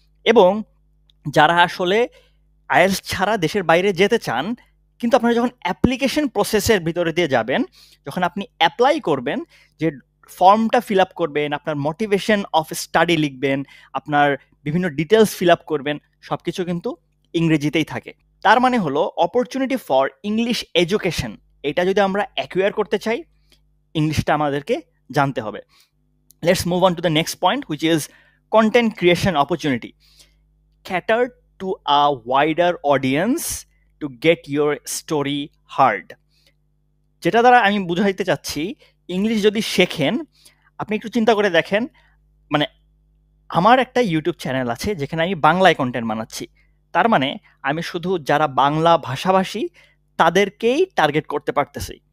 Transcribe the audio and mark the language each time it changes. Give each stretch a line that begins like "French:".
Bangla: এবং যারা আসলে আইএলস ছাড়া দেশের বাইরে যেতে চান, কিন্তু আপনারা যখন অ্যাপ্লিকেশন প্রসেসের ভিতরে দিয়ে যাবেন, যখন আপনি অ্যাপ্লাই করবেন, যে ফর্মটা ফিল আপ করবেন, আপনার মোটিভেশন অফ স্টাডি লিখবেন, আপনার বিভিন্ন ডিটেলস ফিল আপ করবেন, সব কিছু কিন্তু ইংরেজিতেই থাকে। তার মানে হলো
English: opportunity for English education,
Bangla: এটা যদি আমরা অ্যাকুয়ার করতে চাই, ইংলিশটা আমাদেরকে জানতে হবে।
English: Let's move on to the next point, which is content creation opportunity. Cater to a wider audience to get your story heard.
Bangla: যেটা দ্বারা আমি বুঝাইতে চাচ্ছি, ইংলিশ যদি শেখেন, আপনি একটু চিন্তা করে দেখেন, মানে আমার একটা ইউটিউব চ্যানেল আছে যেখানে আমি বাংলায় কন্টেন্ট বানাচ্ছি, তার মানে আমি শুধু যারা বাংলা ভাষাভাষী তাদেরকেই টার্গেট করতে পারতেছি।